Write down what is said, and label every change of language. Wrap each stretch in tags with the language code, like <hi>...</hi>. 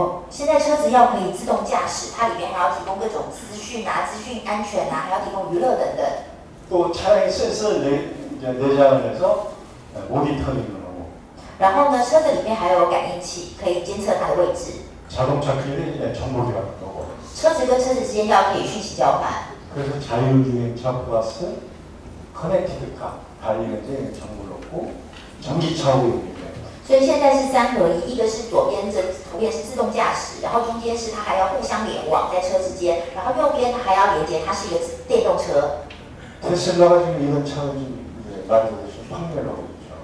<zh>现在车子要可以自动驾驶，它里面还要提供各种资讯啊、资讯安全啊，还要提供娱乐等等。</zh> <ko>또 차량에 센서를 내장을 해서 모니터링을 하고</ko> <zh>然后呢，车子里面还有感应器，可以监测它的位置。</zh> <ko>자동차끼리 정보 교환을 하고</ko> <zh>车子跟车子之间要可以讯息交换。</zh> <ko>그래서 자율주행차 플러스 커넥티드카 달리는데 정보를 얻고 전기차하고 연결돼요.</ko> <zh>所以现在是3合1，一个是左边这图片是自动驾驶，然后中间是它还要互相联网在车之间，然后右边它还要连接，它是一个电动车。</zh> <ko>테슬라가 지금 이런 차를 좀 만들어서 판매를 하고 있죠.</ko>